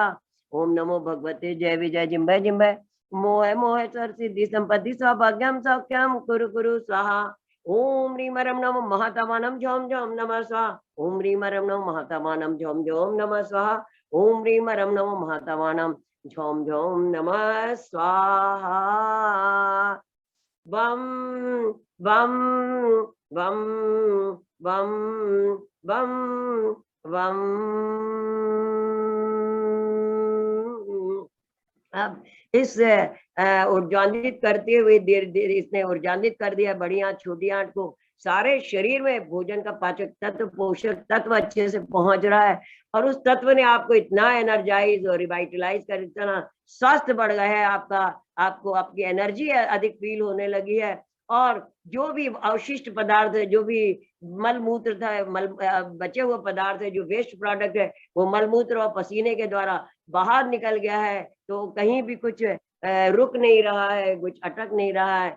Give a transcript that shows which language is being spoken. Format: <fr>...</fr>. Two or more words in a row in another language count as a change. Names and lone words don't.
<sa>ओम नमो भगवते जय विजय जिम्बय जिम्बय मोह मोह सरसिद्धि संपत्ति सौभाग्यम सौख्यम कुरु कुरु स्वाहा। ओम ह्रीं रम नमो महातमानं झोम झोम नमः स्वाहा। ओम ह्रीं रम नमो महातमानं झोम झोम नमः स्वाहा। ओम ह्रीं रम नमो महातमानं झोम झोम नमः स्वाहा। बम बम बम बम बम बम।</sa> <hi>अब इस ऊर्जान्वित करते हुए धीरे धीरे इसने ऊर्जान्वित कर दिया बड़ी आंत छोटी आंत को, सारे शरीर में भोजन का पाचक तत्व, पोषक तत्व अच्छे से पहुंच रहा है, और उस तत्व ने आपको इतना एनर्जाइज और रिवाइटलाइज कर, इतना स्वास्थ्य बढ़ गया है आपका, आपको आपकी एनर्जी अधिक फील होने लगी है, और जो भी अवशिष्ट पदार्थ है, जो भी मल मूत्र था, बचे हुए पदार्थ है, जो</hi> <en>waste product</en> <hi>है, वो मल मूत्र और पसीने के द्वारा बाहर निकल गया है, तो कहीं भी कुछ रुक नहीं रहा है, कुछ अटक नहीं रहा है।</hi>